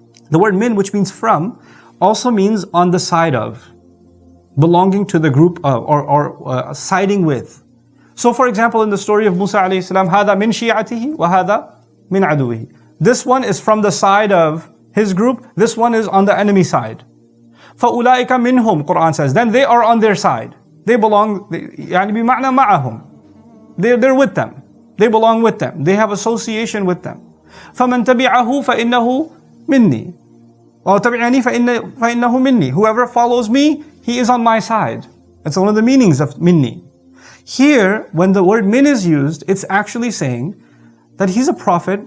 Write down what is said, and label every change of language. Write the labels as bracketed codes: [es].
[en] The word min, which means from, also means on the side of, belonging to the group of, or siding with. So for example, in the story of Musa alayhi salam, هَذَا مِنْ شِيعَتِهِ وَهَذَا مِنْ عَدُوِهِ. This one is from the side of his group, this one is on the enemy side. فَأُولَٰئِكَ مِنْهُمْ, Qur'an says, then they are on their side. They belong, يعني بمعنى معهم. They're with them. They belong with them. They have association with them. [ar] فَمَنْ تَبِعَهُ فَإِنَّهُ مِنِّي أو تَبِعَنِي فَإِنَّهُ مِنِّي. [en] Whoever follows me, he is on my side. That's one of the meanings of minni. Here, when the word min is used, it's actually saying that he's a prophet.